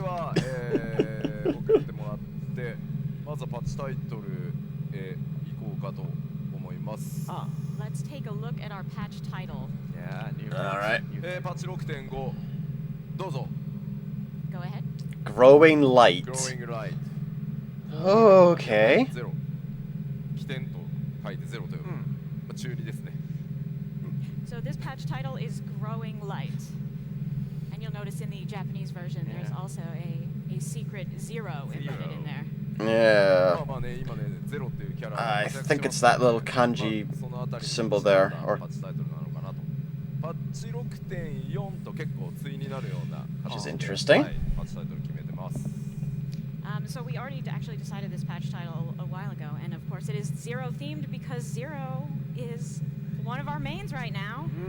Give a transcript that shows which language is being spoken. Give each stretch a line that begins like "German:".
Japanese: では、送ってもらってまずはパッチタイトルへ行こうかと思います。
English: Let's take a look at our patch title. Yeah, new Alright.
Japanese: パッチ 6.5 どうぞ。
English: Go ahead. Growing light. Growing light. Okay.
Japanese: ゼロ。起点と書いてゼロという、中二ですね。
English: So this patch title is Growing Light. And you'll notice in the Japanese version, there's also a secret zero embedded in there. Yeah.
Japanese: まあね、今ね、ゼロっていうキャラ
English: I think it's that little kanji symbol there, or
Japanese: パッチタイトルなのかなと。パッチ 6.4 と結構対になるような
English: which is interesting.
Japanese: はい、パッチタイトル決めてます。
English: So we already actually decided this patch title a while ago, and of course it is Zero themed because Zero is one of our mains right now.